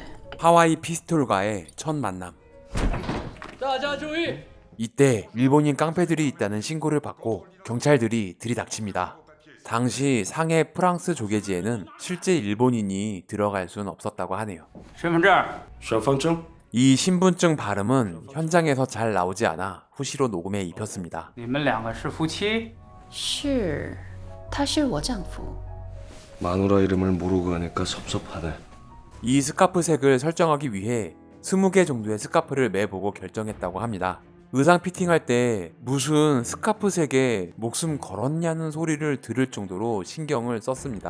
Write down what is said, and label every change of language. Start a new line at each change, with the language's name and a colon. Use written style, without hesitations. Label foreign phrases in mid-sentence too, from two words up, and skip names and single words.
Korean: 하와이 피스톨과의 첫 만남. 이때 일본인 깡패들이 있다는 신고를 받고 경찰들이 들이닥칩니다. 당시 상해 프랑스 조개지에는 실제 일본인이 들어갈 수는 없었다고 하네요. 이 신분증 발음은 현장에서 잘 나오지 않아 후시로 녹음에 입혔습니다.
Chinese: 你们两个是夫妻？是，他是我丈夫。
Korean: 마누라 이름을 모르고 하니까 섭섭하네. 이 스카프색을 설정하기 위해 20개 정도의 스카프를 매보고 결정했다고 합니다. 의상 피팅할 때 무슨 스카프색에 목숨 걸었냐는 소리를 들을 정도로 신경을 썼습니다.